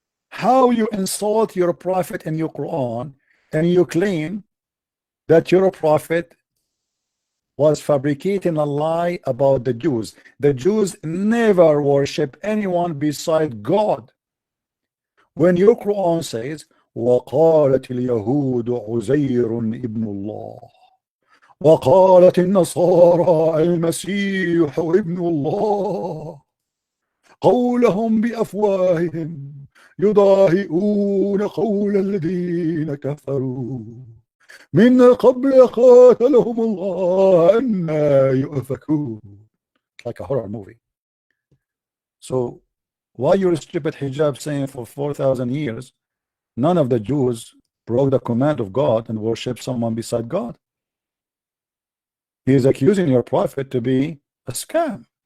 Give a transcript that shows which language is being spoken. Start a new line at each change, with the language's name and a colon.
English: How you insult your prophet in your Quran, and you claim that your prophet was fabricating a lie about the Jews. The Jews never worship anyone beside God. When your Quran says,
Arabic: وَقَالَتِ الْيَهُودُ عُزَيْرٌ ابْنُ اللَّهِ وَقَالَتِ النَّصَارَى الْمَسِيحُ ابْنُ اللَّهِ قَوْلَهُمْ بِأَفْوَاهِهِمْ يُضَاهِئُونَ قَوْلَ الَّذِينَ كَفَرُوا مِنْ قَبْلِ قَاتَلَهُمُ اللَّهُ أَنَّى يُؤْفَكُونَ.
English: Like a horror movie. So why your stupid hijab saying for 4,000 years none of the Jews broke the command of God and worship someone beside God? He is accusing your prophet to be a scam.